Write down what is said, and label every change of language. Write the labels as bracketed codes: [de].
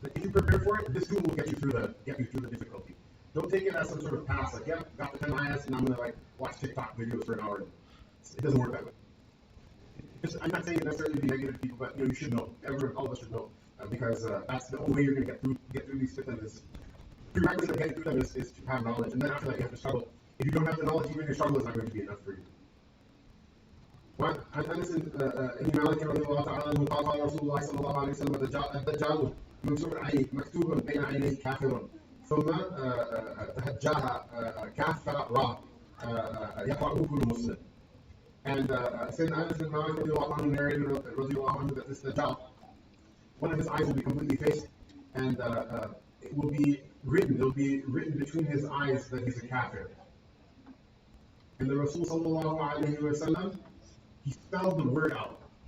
[en] If you prepare for it, this tool will get you through the difficulty. Don't take it as some sort of pass, like, yeah, got the 10 ayahs and I'm going to watch TikTok videos for an hour. It doesn't work that way. I'm not saying it necessarily to be negative to people, but you should know. All of us should know. Because that's the only way you're going to get through these fitnas. Prerequisite of getting through them is to have knowledge, and then after that you have to struggle. If you don't have the knowledge, even your struggle is not going to be enough for you. [ar] وعن انس بن مالك رضي الله تعالى عنه قال قال رسول الله صلى الله عليه وسلم الدجال منصور عينيه مكتوب بين عينيه كافر ثم تهجاها كاف را يقرأه كل مسلم. [en] And Sayyidina Anas bin Malik radiallahu anhu narrated radiallahu anhu that this Dajjal, one of his eyes will be completely faced, and it will be written between his eyes that he's a kafir. And the Rasul sallallahu alayhi wa sallam, he spelled the word out.